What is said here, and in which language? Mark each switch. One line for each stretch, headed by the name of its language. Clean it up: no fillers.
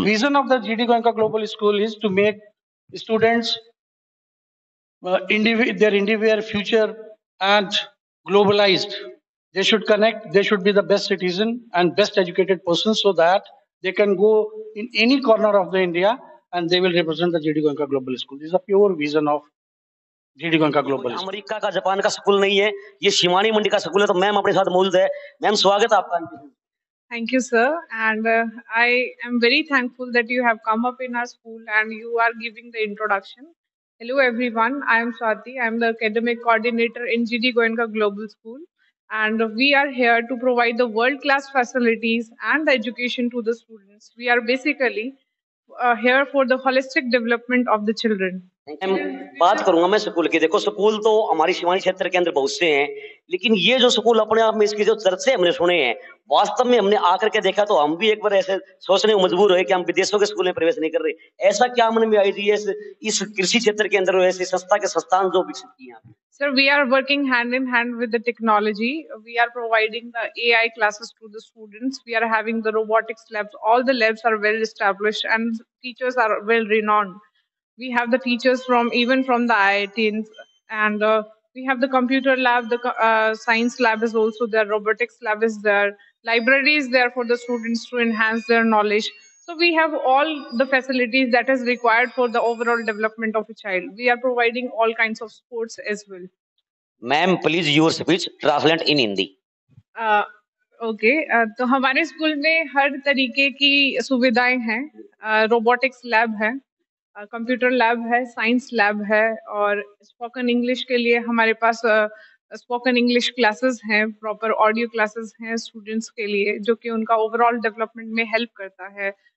English: vision of the GD Goenka Global School is to make students their individual future and globalized. They should connect. They should be the best citizen and best educated person, so that they can go in any corner of the India and they will represent the GD Goenka Global School. This is a pure vision of GD Goenka Global School.
Hindi: America का, Japan का school नहीं है, ये शिवानी मंडी का school है। तो ma'am अपने साथ मौजूद है। मैम स्वागत है आपका।
English: Thank you, sir. And I am very thankful that you have come up in our school and you are giving the introduction. Hello, everyone. I am Swati. I am the academic coordinator in GD Goenka Global School. And we are here to provide the world-class facilities and the education to the students. We are basically here for the holistic development of the children.
Hindi: Ma'am बात करूंगा मैं school की। देखो school तो हमारी शिवानी क्षेत्र के अंदर बहुत से हैं, लेकिन ये जो स्कूल अपने आप में, इसकी जो चर्चे हमने सुने हैं, वास्तव में हमने आकर के देखा तो हम भी एक बार ऐसे सोचने को मजबूर हुए कि हम विदेशों के स्कूल में प्रवेश नहीं कर रहे। ऐसा क्या मन में आई थी इस कृषि क्षेत्र के अंदर ऐसी संस्था के संस्थान जो विकसित किए?
English: Sir, we are working hand in hand with the technology. We are providing the AI classes to the students. We are having the robotics labs. All the labs are well established and teachers are well renowned. We have the teachers even from the IITs, and we have the computer lab. The science lab is also there. Robotics lab is there. Library is there for the students to enhance their knowledge. So we have all the facilities that is required for the overall development of a child. We are providing all kinds of sports as well. Ma'am, please your speech translate in Hindi.
Hindi: Okay, तो हमारे school में हर तरीके की सुविधाएं हैं। Robotics lab है, computer lab है, science lab है, और स्पोकन इंग्लिश के लिए हमारे पास स्पोकन इंग्लिश क्लासेस हैं, प्रॉपर ऑडियो क्लासेस हैं स्टूडेंट्स के लिए, जो कि उनका ओवरऑल डेवलपमेंट में हेल्प करता है।